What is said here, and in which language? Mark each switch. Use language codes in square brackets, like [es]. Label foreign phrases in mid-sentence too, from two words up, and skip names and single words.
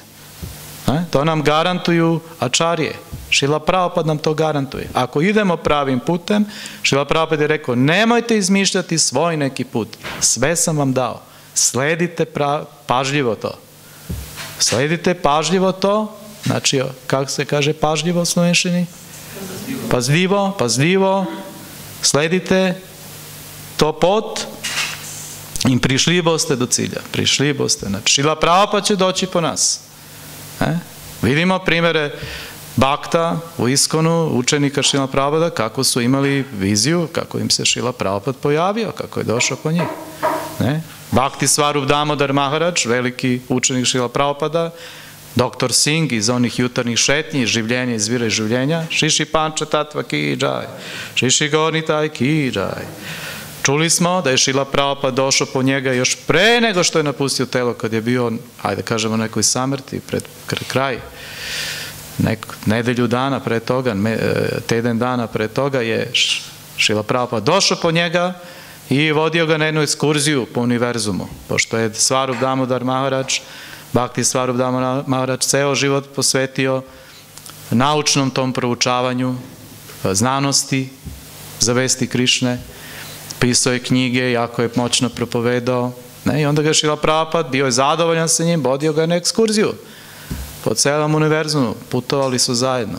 [sr] To nam garantuju ačarije. Šrila Prabhupada nam to garantuje. Ako idemo pravim putem, Šrila Prabhupada je rekao, nemojte izmišljati svoj neki put. Sve sam vam dao. Sledite pažljivo to. Sledite pažljivo to. Znači, kako se kaže pažljivo u slovenščini? Pazljivo. Sledite to pot i [sl] prišli boste [sr] do cilja. [sl] Prišli boste. Znači, [sr] Šrila Prabhupada će doći po nas. Vidimo primjere bakta u Iskonu, učenika Šrila Prabhupada, kako su imali viziju, kako im se Šrila Prabhupada pojavio, kako je došao po njih. Bhakti Svarup Damodar Maharaj, veliki učenik Šrila Prabhupada, Dr. Singh iz onih jutarnjih šetnji, življenja iz vira i življenja, [hi] श्री श्री पंच तत्त्व की जय, श्री श्री गौर निताई की जय. [sr] Čuli smo da je Šrila Prabhupada došao po njega još pre nego što je napustio telo, kad je bio, hajde kažemo, nekoj samrti, pred kraj. Nedelju dana pre toga, teden dana pre toga je Šrila Prabhupada došao po njega i vodio ga na jednu ekskurziju po univerzumu, pošto je Svarup Damodar Maharaj, Bhakti Svarup Damodar Maharaj ceo život posvetio naučnom tom proučavanju, znanosti za vesti Krišne, pisao je knjige, jako je moćno propovedao, i onda ga Šrila Prabhupada, bio je zadovoljan sa njim, vodio ga na ekskurziju po celom univerzumu, putovali su zajedno.